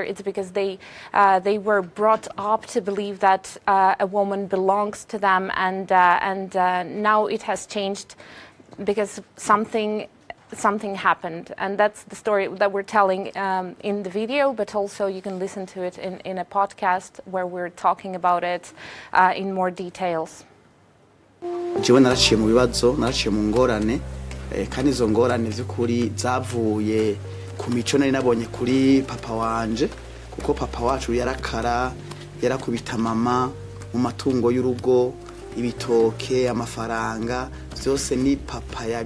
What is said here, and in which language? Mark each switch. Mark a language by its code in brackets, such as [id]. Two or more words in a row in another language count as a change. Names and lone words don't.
[en] It's because they were brought up to believe that a woman belongs to them, and now it has changed because something happened, and that's the story that we're telling in the video, but also you can listen to it in a podcast where we're talking about it in more details. [rn] Jewe naraciye mu bibazo, naraciye mu ngorane, kandi izo ngorane z'ukuri zavuye ku mico nari nabonye kuri papa wanje, kuko papa wacu yarakara, yarakubita mama mu matungo y'urugo, ibitoke, amafaranga, byose ni papa